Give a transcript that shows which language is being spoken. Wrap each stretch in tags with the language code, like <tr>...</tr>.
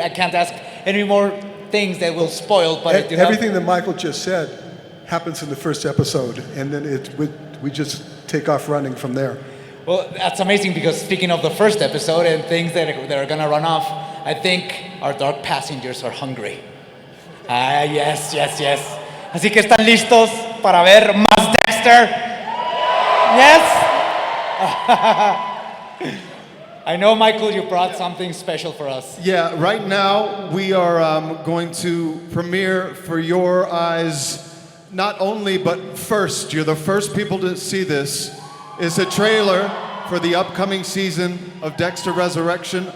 <en>I can't ask any more things that will spoil, but I do have... Everything that Michael just said happens in the first episode, and then we just take off running from there. Well, that's amazing, because speaking of the first episode and things that are gonna run off, I think our dark passengers are hungry. Ah, yes.</en> <es>Así que están listos para ver más Dexter.</es> <en>Yes? I know, Michael, you brought something special for us. Yeah, right now we are going to premiere for your eyes, not only, but first, you're the first people to see this, is a trailer for the upcoming season of Dexter Resurrection.</en>